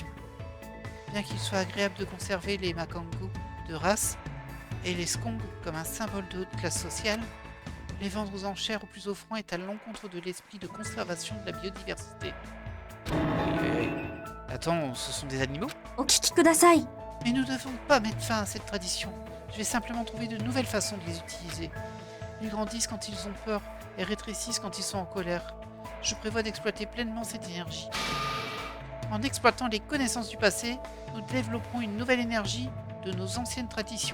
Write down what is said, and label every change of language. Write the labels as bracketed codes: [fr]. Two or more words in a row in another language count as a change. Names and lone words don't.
[fr] Bien qu'il soit agréable de conserver les Makango de race et les skongs comme un symbole de haute classe sociale, les vendre aux enchères au plus offrant est à l'encontre de l'esprit de conservation de la biodiversité. Attends, ce sont des animaux? [ja] お聞きください。 [fr] Mais nous ne devons pas mettre fin à cette tradition. Je vais simplement trouver de nouvelles façons de les utiliser. Ils grandissent quand ils ont peur et rétrécissent quand ils sont en colère. Je prévois d'exploiter pleinement cette énergie. En exploitant les connaissances du passé, nous développerons une nouvelle énergie de nos anciennes traditions.